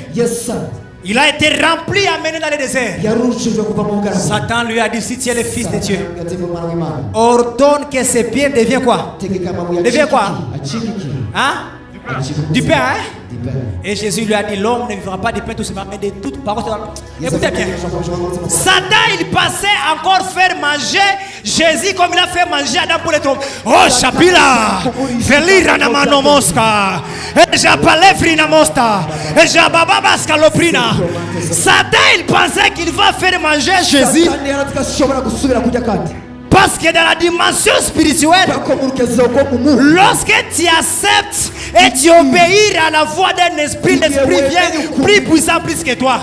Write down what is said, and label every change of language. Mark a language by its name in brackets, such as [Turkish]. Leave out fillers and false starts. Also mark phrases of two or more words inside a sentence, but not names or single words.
[French] Il a été rempli, amené dans le désert. Satan lui a dit, si tu es le fils de Dieu, ordonne que ses pieds deviennent quoi? Deviennent quoi? Hein? Du pain, hein? Et Jésus lui a dit, l'homme ne vivra pas du pain tout simplement, mais de toute parole. Écoutez bien. Satan, il passait encore faire manger Jésus comme il a fait manger Adam pour les trompes. Oh, Chapila, Felira Namano Mosca, et Japale Frina Mosta, et Jababa Scaloprina. Satan, il pensait qu'il va faire manger Jésus. Parce que dans la dimension spirituelle, lorsque tu acceptes et tu obéis à la voix d'un esprit, l'esprit vient plus puissant plus que toi.